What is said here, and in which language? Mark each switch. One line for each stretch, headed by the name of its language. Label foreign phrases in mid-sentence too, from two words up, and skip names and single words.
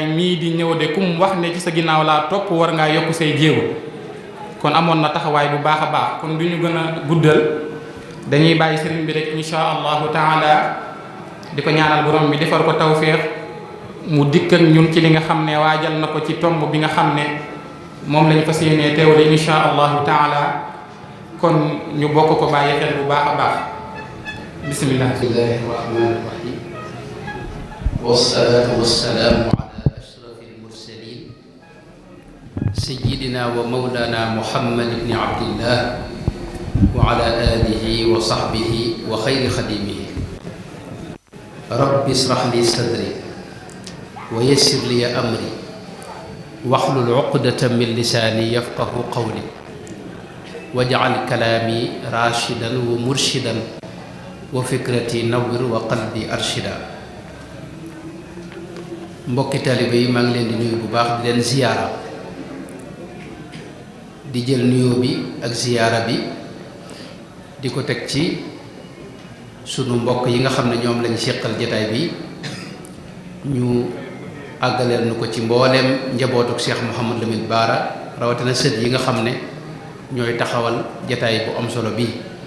Wolof: mii di ñëw de kum wax ne ci sa ginnaaw laa topp war ngaa yokk say jéego kon amoon na taxawaay bu baax a baax kon du ñu gën a guddal dañuy bàyyi sëriñ bi rek
Arabic: إن شاء الله تعالى
Wolof: di ko ñaanal borom bi defar ko tawféex mu dikk ak ñun ci li nga xam ne waajal na ko ci tomb bi nga xam ne moom lañu fas yéenee teewle
Arabic: إن شاء الله تعالى
Wolof: kon ñu bokk ko bàyyi xel bu baax a baax bismillah.
Arabic: بسم الله الرحمن الرحيم والصلاة والسلام على أشرف المرسلين سيدنا ومولانا محمد بن عبد الله وعلى آله وصحبه وخير خديمه رب اشرح لي صدري ويسر لي أمري واحلل عقدة من لساني يفقه قولي واجعل كلامي راشدا ومرشدا وفكرتي نور وقلبي أرشدا
Wolof: mbokki taalibe yi maa ngi leen di nuyu bu baax di leen ziyaara di jël nuyoo bi ak ziyaara bi di ko teg ci sunu mbokk yi nga xam ne ñoom lañ séqal jataay bi ñu àggaleel nu ko ci mbooleem njabootuk Cheikh Mouhamadou Lamine Bara rawatina sët yi nga xam ne ñooy taxawal jataay bu am solo bii